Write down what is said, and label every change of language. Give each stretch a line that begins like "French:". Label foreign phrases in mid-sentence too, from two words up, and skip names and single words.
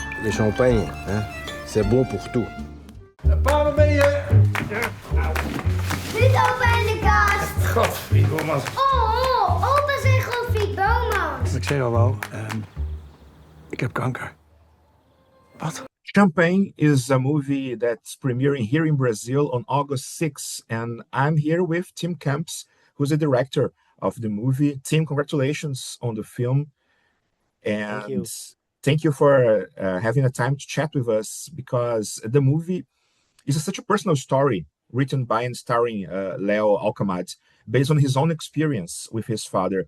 French: Le champagne, hein, c'est bon pour tout.
Dutch: Paarden ben je... Niet open in de kast. Godverdomme. Opa zegt Godfried Bomans. Ik zei al wel, ik heb kanker. Wat?
English: Champagne is a movie that's premiering here in Brazil on August 6th, and I'm here with Tim Kamps, who's the director of the movie. Tim, congratulations on the film, and thank you for having a time to chat with us, because the movie is such a personal story written by and starring Leo Alkemade, based on his own experience with his father.